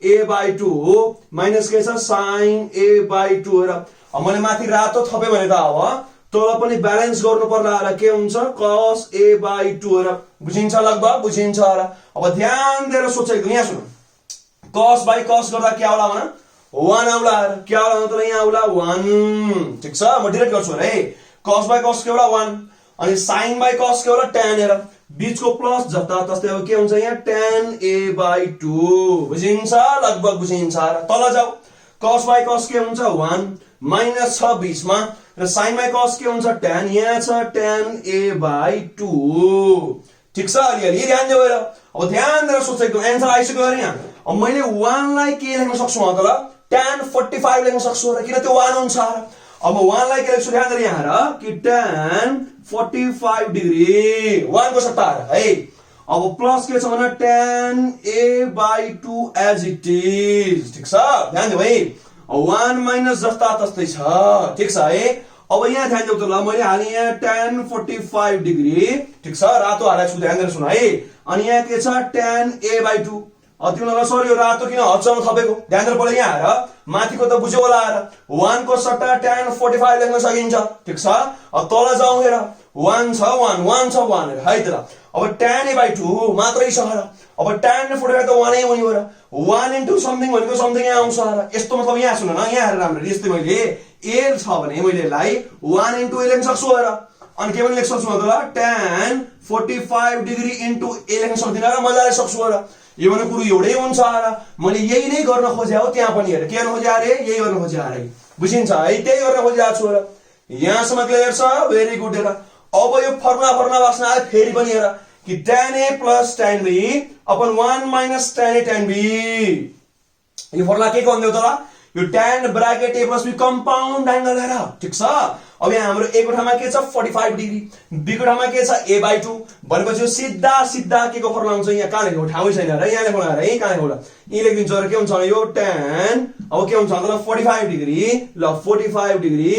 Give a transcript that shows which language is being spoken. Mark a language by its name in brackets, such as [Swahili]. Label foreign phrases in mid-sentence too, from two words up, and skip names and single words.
[Nepali] a/2 माइनस के छ sin a/2 हेर अब मैले माथि रातो थपे भने त अब तल पनि ब्यालेन्स गर्नु पर्ला र के हुन्छ cos a/2 हेर बुझिन्छ लगभग बुझिन्छ र अब ध्यान दिएर सोचेको यहाँ सुन [English] cos by cos [Nepali] गर्दा के आउला भन 1 आउला के आउला त यहाँ आउला 1 ठीक छ म डाइरेक्ट गर्छु है [English] cos by cos [Nepali] के एउटा 1 अनि [English] sin by cos [Nepali] के एउटा tan हेर बीचको प्लस जता तस्तै अब के हुन्छ यहाँ [English] tan a/2 [Nepali] बुझिन्छ लगभग बुझिन्छ र तल जाऊ [English] cos by cos [Nepali] के हुन्छ 1 माइनस छ बीचमा र [English] sin by cos [Nepali] के हुन्छ tan यहाँ छ [English] tan a/2 [Nepali] ठीक छ अलि ध्यान दिऊ हेर अब ध्यान दिएर सोचेको आन्सर आइसक्यो अरे यहाँ अब मैले 1 लाई के लेख्न सक्छु त ल tan 45 लेख्न सक्छु र किन त्यो 1 हुन्छ र अब 1 लाई के लेख्छु ध्यान दिएर यहाँ हेर कि tan 45 डिग्री 1 को सट्टा है अब प्लस के छ भने tan a/2 [English] as it is [Nepali] ठीक छ ध्यान दिऊ है 1 माइनस जस्ता तस्तै छ ठीक छ है अब यहाँ ध्यान दिऊ त ल मैले हाले यहाँ tan 45 डिग्री ठीक छ रातो हालेको छु ध्यान दिएर सुन है अनि यहाँ के छ tan a/2 तिमीलाई सर यो रातो किन हदसम्म थपेको ध्यान दिएर पहिला यहाँ हेर माथिको त बुझ्यो होला हेर 1 को सट्टा tan 45 लेख्न सकिन्छ ठीक छ अब तल जाउँ हेर 1 छ 1 छ 1 हेर है त ल अब tan a/2 मात्रै छ र अब tan 45 त 1 नै हो नि र 1 into समथिङ भनेको समथिङ यहाँ आउँछ र यस्तो मतलब यहाँ सुन न यहाँ हेर राम्रो यस्तै मैले a छ भने मैले यसलाई [English] 1 into a [Nepali] लेख्न सक्छु हेर अनि के पनि लेख्न सक्छु त ल tan 45 डिग्री into a लेख्न सक्दिन र मजाले सक्छु र यो भने कुरो एउटै हुन्छ र मैले यही नै गर्न खोजे हो त्यहाँ पनि हेर के गर्न खोजे अरे यही गर्न खोजे अरे बुझिन्छ है त्यही गर्न खोजेको छु र यहाँसम्म क्लियर छ [English] very good [Nepali] हेर अब यो फर्मुला बस्न आयो फेरि पनि हेर कि [English] tan a plus tan b [Nepali] अपन 1 minus tan a tan b यो फर्मुला के भन्दै हो त ल यो tan ब्रैकेट [English] a plus b compound angle [Nepali] हेर ठीक छ अब यहाँ हाम्रो a को ठाउँमा के छ 45 डिग्री b को ठाउँमा के छ a/2 भनेपछि यो सिधा के को फर्मुला हुन्छ यहाँ कहाँ लेख्नु ठाउँै छैन र यहाँ लेख्नु है कहाँ लेख्नु यी लेखिन्छ र के हुन्छ भने यो tan अब के हुन्छ भन्दा 45 डिग्री ल 45 डिग्री